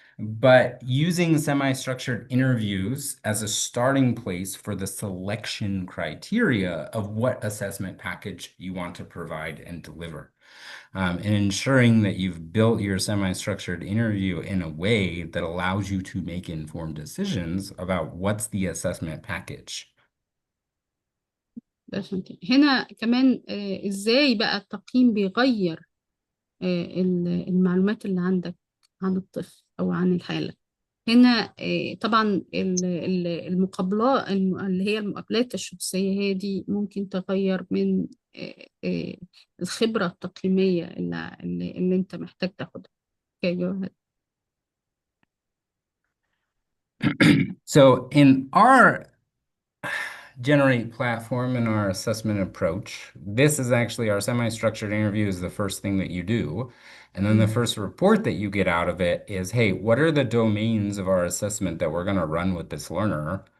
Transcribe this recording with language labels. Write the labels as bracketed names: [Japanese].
[English] But using semi-structured interviews as a starting place for the selection criteria of what assessment package you want to provide and deliver. And ensuring that you've built your semi-structured interview in a way that allows you to make informed decisions about what's the assessment package. [Arabic] هنا كمان ازاي بقى التقييم بيغير المعلومات اللي عندك عن الطفل او عن الحالة. هنا طبعا المقابلات اللي هي المقابلات الشخصية هي دي ممكن تغير من الخبرة التقييمية اللي انت محتاج تاخدها. [English] Okay, go ahead. So in our Generate platform and our assessment approach, this is actually our semi-structured interview is the first thing that you do. And then the hmm. first report that you get out of it is, hey, what are the domains of our assessment that we're going to run with this learner?